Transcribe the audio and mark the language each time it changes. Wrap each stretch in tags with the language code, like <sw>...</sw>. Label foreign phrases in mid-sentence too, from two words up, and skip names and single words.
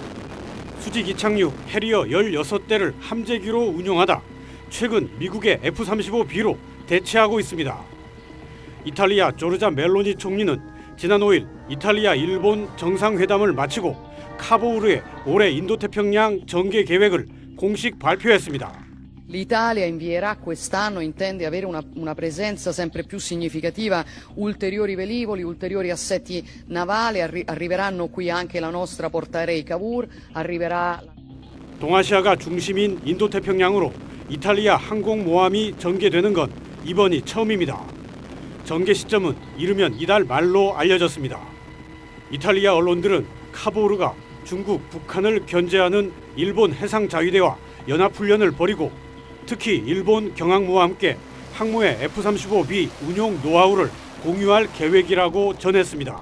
<ko>수직 이착륙 해리어 16대를 함재기로 운용하다 최근 미국의 F-35B로 대체하고 있습니다. 이탈리아 조르자 멜로니 총리는 지난 5일 이탈리아 일본 정상회담을 마치고 카보우르의 올해 인도태평양 전개 계획을 공식 발표했습니다.</ko> <it>L'Italia invierà quest'anno, intende avere una presenza sempre più significativa, ulteriori velivoli, ulteriori assetti navali, arriveranno qui anche la nostra portaerei Cavour, arriverà...</it> <ko>동아시아가 중심인 인도태평양으로 이탈리아 항공모함이 전개되는 건 이번이 처음입니다. 전개 시점은 이르면 이달 말로 알려졌습니다. 이탈리아 언론들은 카보우르가 중국, 북한을 견제하는 일본 해상자위대와 연합훈련을 벌이고 특히 일본 경항모와 함께 항모의 F-35B 운용 노하우를 공유할 계획이라고 전했습니다.</ko>